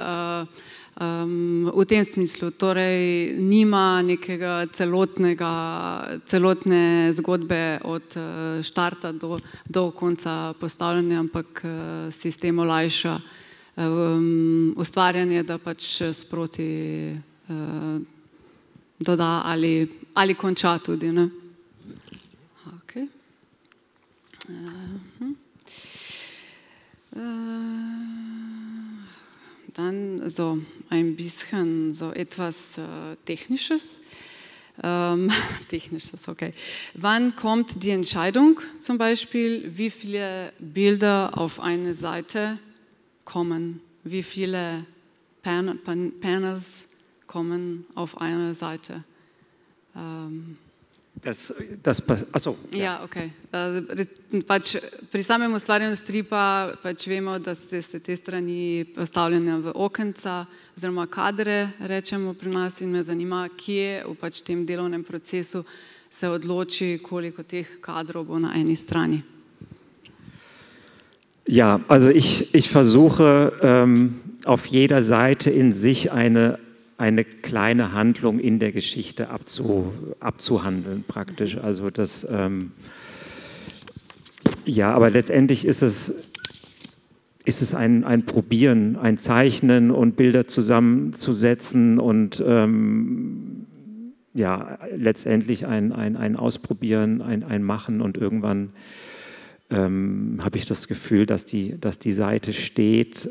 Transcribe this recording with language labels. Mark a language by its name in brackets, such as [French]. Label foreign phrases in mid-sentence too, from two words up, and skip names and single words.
[Slovenian] V tem smislu, torej nima nekega celotne zgodbe od štarta do konca postavljanja, ampak sistem olajša ustvarjanje, da pač sproti doda ali konča tudi, ne? [German] Okay. Dann so ein bisschen so etwas Technisches. Technisches, okay. Wann kommt die Entscheidung zum Beispiel, wie viele Bilder auf eine Seite kommen? Wie viele Panels kommen auf eine Seite? Achso. Ja, [Slovenian] ok. Pač pri samem ustvarjanju stripa pač vemo, da se te strani postavljene v okenca oziroma kadre, rečemo pri nas, in me zanima, kje v pač tem delovnem procesu se odloči, koliko teh kadrov bo na eni strani. [German] Ja, also ich versuche auf jeder Seite in sich eine kleine Handlung in der Geschichte abzuhandeln praktisch. Also das, ja, aber letztendlich ist es ein Probieren, ein Zeichnen und Bilder zusammenzusetzen und ja, letztendlich ein Ausprobieren, ein Machen, und irgendwann habe ich das Gefühl, dass die Seite steht.